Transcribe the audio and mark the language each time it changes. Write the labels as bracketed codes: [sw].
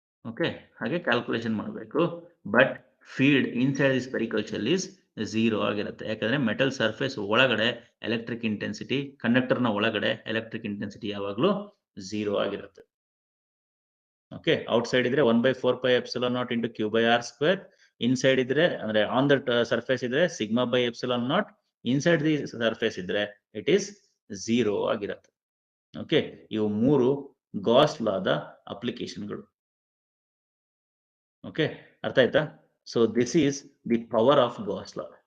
[kn] Okay, ಹಾಗೆ calculation ಮಾಡಬೇಕು. [en] but field inside the spherical shell is 0 [kn] ಆಗಿರುತ್ತೆ, ಯಾಕಂದ್ರೆ ಮೆಟಲ್ ಸರ್ಫೇಸ್ ಒಳಗಡೆ ಎಲೆಕ್ಟ್ರಿಕ್ ಇಂಟೆನ್ಸಿಟಿ, ಕಂಡಕ್ಟರ್ ನ ಒಳಗಡೆ ಎಲೆಕ್ಟ್ರಿಕ್ ಇಂಟೆನ್ಸಿಟಿ ಯಾವಾಗಲೂ 0 ಆಗಿರುತ್ತೆ. [en] Okay, outside ಇದ್ರೆ 1/4 pi epsilon naught into Q by R square. Inside [kn] ಇದ್ರೆ ಅಂದ್ರೆ [en] On the surface ಇದ್ರೆ sigma by epsilon naught. Inside the surface ಇದ್ರೆ it is 0 [kn] ಆಗಿರುತ್ತೆ. ಓಕೆ, ಇವು ಮೂರು ಗಾಸ್ ಲಾದ ಅಪ್ಲಿಕೇಶನ್ಗಳು. [en] okay, [kn] ಅರ್ಥ ಆಯ್ತಾ? [en] So this is the power of Gauss law.